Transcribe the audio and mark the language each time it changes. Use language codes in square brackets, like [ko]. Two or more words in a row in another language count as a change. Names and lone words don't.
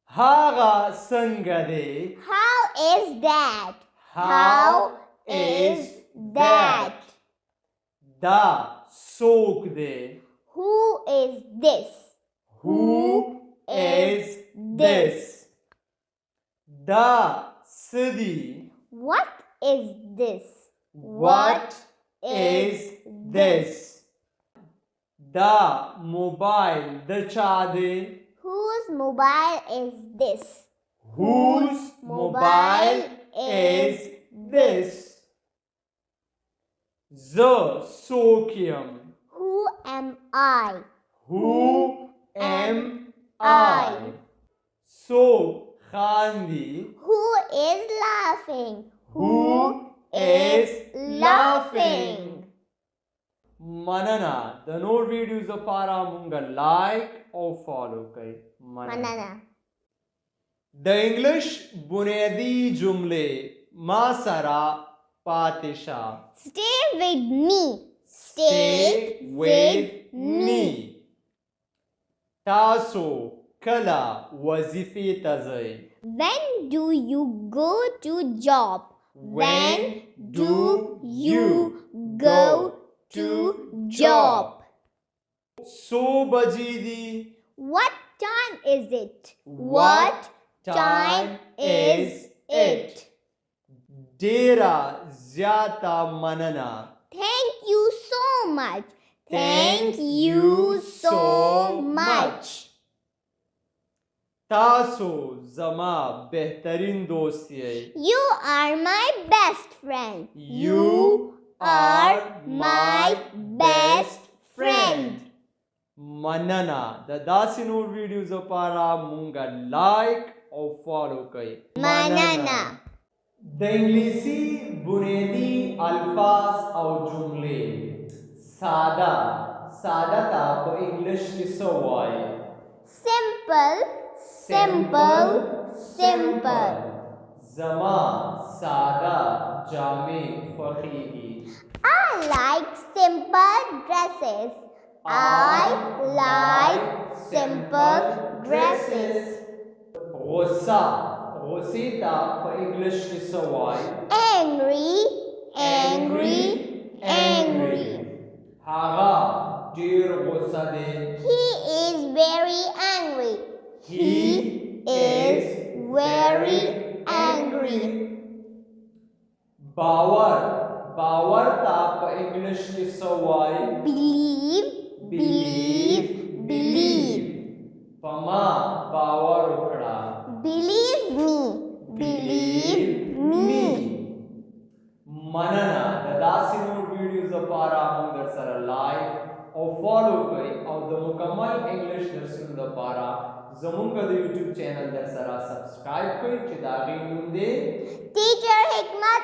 [ps] هغه څنګه دی؟ [en] How is that? How is that? [ps] دا څوک دی؟ [en] Who is this? Who is this? [ps] دا څه دی؟ [en] What is this? What is this? [ps] دا موبایل د چا دی؟ [en] Whose mobile is this? Whose mobile is this? [ps] زه څوک یم؟ [en] Who am I? Who am I? [ps] څوک خاندي؟ [en] Who is laughing? Who is laughing? [ps] مننه د نور ویډیوز لپاره مونږ لایک او فالو کړئ. Manana. د انګلش بنیادی جملې ما سره پاتې شه. [en] Stay with me. Stay with me. [ps] تاسو کله وظیفې ته ځئ؟ [en] When do you go to job? When do you go to job? [ps] څو بجې دي؟ [en] What time is it? What time is it? [ps] ډېره زیاته مننه. [en] Thank you so much. Thank you so much. [ps] تاسو زما بهترین دوست یې. [en] You are my best friend. You are my best friend. [ps] مننه د داسې نور ویډیوز لپاره مونږ لایک او فالو کړئ. مننه. د انګلیسي بنیادی الفاظ او جملې ساده ته په انګلش کې څه وایي؟ [en] Simple. Simple. Simple. [ps] زما ساده جامې خوښیږي. [en] I like simple dresses. I like simple dresses. [ps] غصې ته په انګلش کې څه وایي؟ [en] Angry. Angry. Angry. [ps] هغه ډېر غصه دی. [en] He is very angry. He is very angry. [ps] باور ته په انګلش کې څه وایي؟ [en] Believe. Believe. Believe. [ps] په ما باور وکړه. [en] Believe me. Believe me. [ps] مننه د داسې نور ویډیوز لپاره مونږ درسره لایک او فالو کړئ او د مکمل انګلیش درسونو لپاره زمونږ د یوټیوب چینل درسره سبسکرایب کړئ چې د هغې نوم دی